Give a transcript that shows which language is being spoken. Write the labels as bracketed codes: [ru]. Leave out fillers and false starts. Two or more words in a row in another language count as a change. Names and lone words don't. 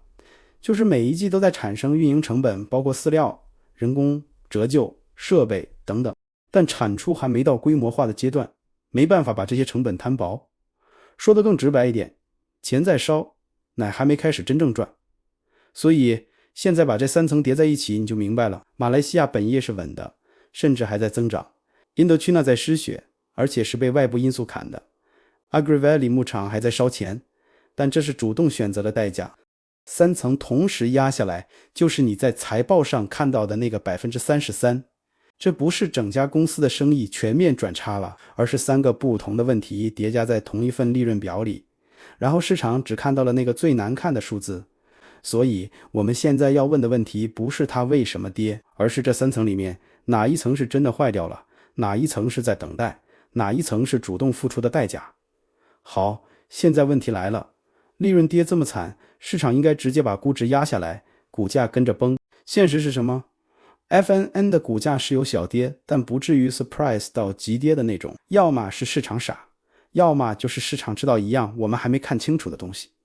[zh] 就是每一季都在產生運營成本，包括飼料、人工、折舊、設備等等，但產出還沒到規模化的階段，沒辦法把這些成本攤薄。說得更直白一點，錢在燒，奶還沒開始真正賺。所以現在把這三層疊在一起，你就明白了，馬來西亞本業是穩的，甚至還在增長。Indochina 在失血，而且是被外部因素砍的。Agri Valley 牧場還在燒錢，但這是主動選擇的代價。三層同時壓下來，就是你在財報上看到的那個 33%。這不是整家公司的生意全面轉差了，而是三個不同的問題疊加在同一份利潤表裡，然後市場只看到了那個最難看的數字。所以我們現在要問的問題不是它為什麼跌，而是這三層裡面哪一層是真的壞掉了，哪一層是在等待，哪一層是主動付出的代價。好，現在問題来了，利潤跌這麼慘，市場應該直接把估值壓下來，股價跟着崩。現實是什麼？ FNN 的股價是有小跌，但不至於 surprise 到急跌的那種。要麼是市場傻，要麼就是市場知道一樣我們還沒看清楚的東西。